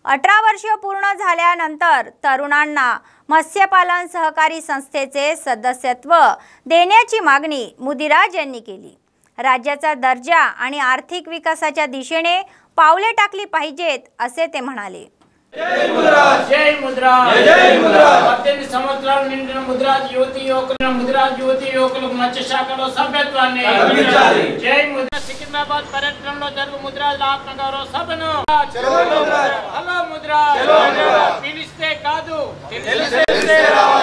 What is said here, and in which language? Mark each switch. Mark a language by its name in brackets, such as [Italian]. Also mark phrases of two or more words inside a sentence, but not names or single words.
[Marathi] 18 वर्ष पूर्ण झाल्यानंतर तरुणांना मत्स्यपालन सहकारी संस्थेचे सदस्यत्व देण्याची मागणी मुदिराज यांनी केली। राज्याचा दर्जा आणि आर्थिक विकासाच्या दिशेने पावले टाकली पाहिजेत असे ते म्हणाले। जय मुदिराज, जय मुदिराज, जय मुदिराज। [Telugu] 18 సంవత్సరాల నిండిన ముదిరాజ్ యువతి యువకులు మత్స్య శాఖలో సభ్యత్వాన్ని అందించాలి। జై ముదిరాజ్। సికింద్రాబాద్ పర్యటనలో జరుగు ముదిరాజ్ ఆత్మగౌరవ సభను హలో ముదిరాజ్ పిలిస్తే కాదు తెలిస్తే రావాలి।